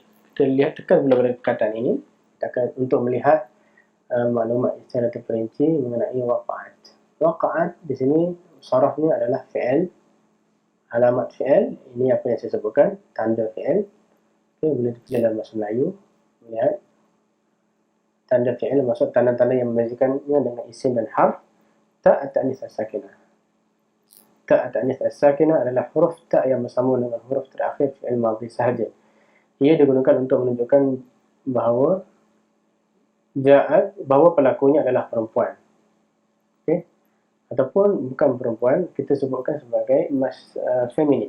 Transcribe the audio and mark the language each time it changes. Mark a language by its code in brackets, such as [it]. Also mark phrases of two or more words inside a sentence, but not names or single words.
[ms] Kita lihat, tekan pula pada perkataan ini untuk melihat maklumat secara terperinci mengenai waqa'at. Waqa'at di sini sarafnya adalah fi'il, alamat fi'il. Ini apa yang saya sebutkan, tanda fi'il. Okay, boleh dipilih dalam bahasa Melayu, melihat tanda fi'il, maksud tanda-tanda yang membezakannya dengan isim dan harf. [ar] تاء التأنيث الساكنة. تاء التأنيث الساكنة [ms] adalah huruf ta' yang bersama dengan huruf terakhir [ar] فعل ماضي [ms] sahaja. Ia digunakan untuk menunjukkan bahawa pelakunya adalah perempuan. Okay? Ataupun bukan perempuan, kita sebutkan sebagai feminin.